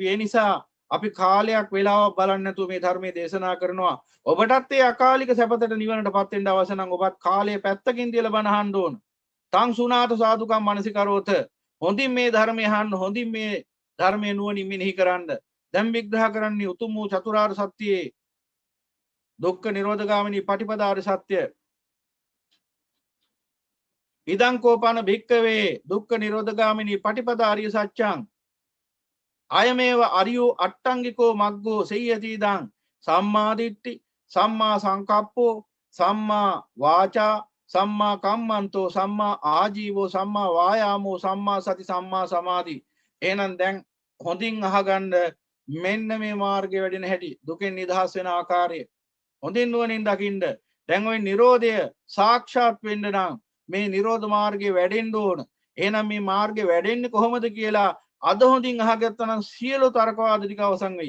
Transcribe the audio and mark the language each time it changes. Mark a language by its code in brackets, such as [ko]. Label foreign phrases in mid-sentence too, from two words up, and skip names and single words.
[si] ඒ නිසා අපි කාලයක් වෙලාවක් බලන්නේ නැතුව මේ ධර්මයේ දේශනා කරනවා. ඔබටත් ඒ අකාලික සැපතට නිවනටපත් වෙන්න අවශ්‍ය නම් ඔබත් කාලය පැත්තකින් තියලා බණ අහන්න ඕන. [pi] තං සුණාත සාදුකම් මනසිකරෝත. [si] හොඳින් මේ ධර්මය අහන්න, හොඳින් මේ ධර්මයේ නුවණින් මෙනෙහි කරන්න. දැන් විග්‍රහ කරන්නේ උතුම් වූ චතුරාර්ය සත්‍යයේ දුක්ඛ නිරෝධගාමිනී පටිපදාාර සත්‍ය. [pi] ඉදං කෝපන භික්කවේ දුක්ඛ නිරෝධගාමිනී පටිපදාාරිය සත්‍යං අයමේව අරියෝ අට්ටංගිකෝ මග්ගෝ සෙය්‍යති ඉදං සම්මා දිට්ඨි සම්මා සංකප්පෝ සම්මා වාචා සම්මා කම්මන්තෝ සම්මා ආජීවෝ සම්මා වායාමෝ සම්මා සති සම්මා සමාධි. [si] එහෙනම් දැන් හොඳින් අහගන්න මෙන්න මේ මාර්ගය වැඩෙන හැටි, දුකෙන් නිදහස් වෙන ආකාරය හොඳින් නුවණින් දකින්න. දැන් ওই Nirodha සාක්ෂාත් වෙන්න නම් මේ නිරෝධ මාර්ගයේ වැඩෙන්න ඕන. එහෙනම් මේ මාර්ගයේ වැඩෙන්නේ කොහොමද කියලා අද හොඳින් අහගත්තා නම් සියලු තර්කවාද ටික අවසන් වෙයි.